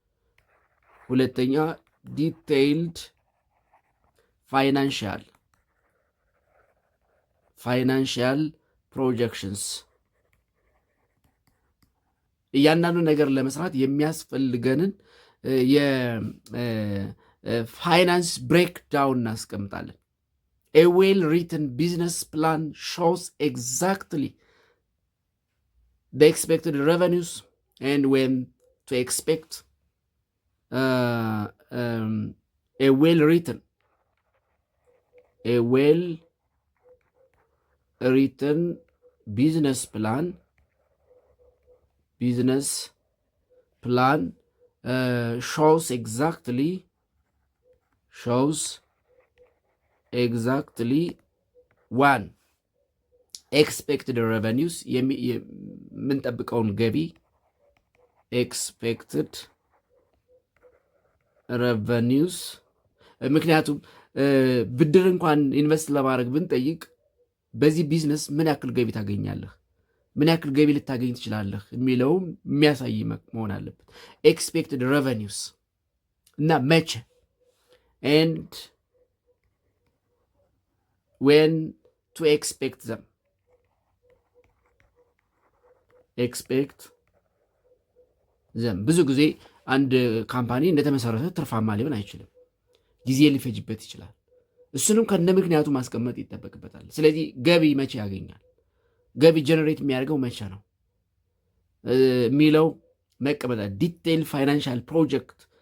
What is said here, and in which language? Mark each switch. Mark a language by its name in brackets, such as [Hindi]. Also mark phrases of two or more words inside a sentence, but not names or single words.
[English] detailed financial projections [Amharic] እያንዳንዱ ነገር ለመስራት የሚያስፈልገንን የፋይናንስ ብሬክዳውን እናስቀምጣለን። [English] A well-written business plan shows exactly the expected revenues and when to expect a well-written business plan shows exactly one expected revenues [Amharic] የምንጠብቀውን ገቢ [English] expected [Amharic] revenues ምክንያቱም ብድር እንኳን ኢንቨስት ለማድረግ ብንጠይቅ በዚህ ቢዝነስ ምን ያክል ገቢ ታገኛለህ፣ ምን ያክል ገቢ ልታገኝ ትችላለህ የሚለውም የሚያሳይ መሆን አለበት። [English] expected revenues [Amharic] እና መቼ and [English] when to expect them [Amharic] ብዙ ጊዜ አንድ ካምፓኒ እንደተመሰረተ ትርፋማ ሊሆን አይችልም። ጊዜ ሊፈጅበት ይችላል። እሱንም ከነ ምክንያቱ ማስቀመጥ ይጠበቅበታል። ስለዚህ ገቢ መቼ ያገኛል፣ ገቢ ጀነሬት የሚያደርገው መቼ ነው የሚለው መቀመጣ [English] detail financial project